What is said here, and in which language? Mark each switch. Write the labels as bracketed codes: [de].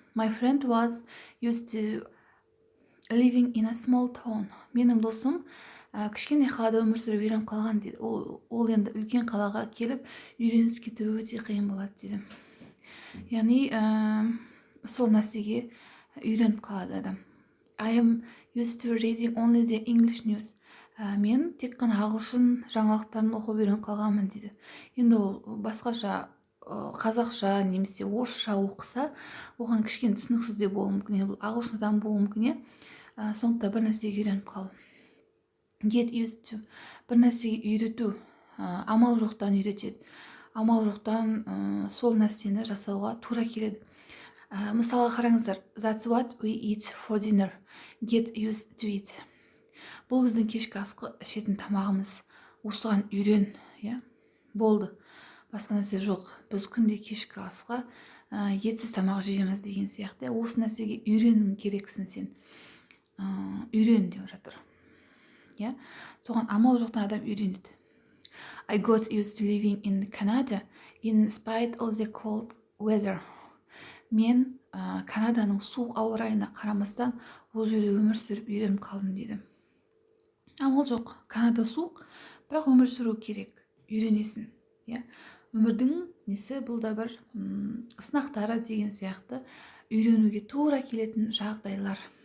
[en] My friend was used to living in a small town. [kk] Менің досым кішкене қалада өмір сүріп үйреніп қалған дейді. Ол енді үлкен қалаға келіп үйреніп кету өте қиын болады дейді. Яғни сол нәрсеге үйреніп қалады адам. [en] I am used to reading only the English news. [kk] Мен тек қана ағылшын жаңалықтарын оқып үйреніп қалғанмын дейді. Енді ол басқаша қазақша немесе орысша оқыса, оған кішкене түсініксіз де болуы мүмкін. Бұл ағылшындан болуы мүмкін. Сондықтан бір нәрсеге үйреніп қалу. [en] Get used to [kk] бір нәрсеге үйрету, амал жоқтан үйретеді. Амал жоқтан сол нәрсені жасауға тура келеді. Мысалы қараңыздар, [en] that's what we eat for dinner. Get used to it. [kk] Бұл біздің кешкі асқы ішетін тамағымыз. Осыған үйрен, болды. Басқа нәрсе жоқ. Біз күнде кешкі асқа етсіз тамақ жейміз деген сияқты. Осы нәрсеге үйрену керексің сен. Үйрен деп жатыр. Иә, соған амал жоқтан адам үйренеді. [en] I got used to living in Canada in spite of the cold weather. [kk] Мен Канаданың суық ауа райына қарамастан ол жерде өмір сүріп үйреніп қалдым дейді. Амал жоқ, Канада суық, бірақ өмір сүру керек, үйренесің. Иә, өмірдің несі, бұл да бір сынақтары деген сияқты үйренуге тура келетін жағдайлар.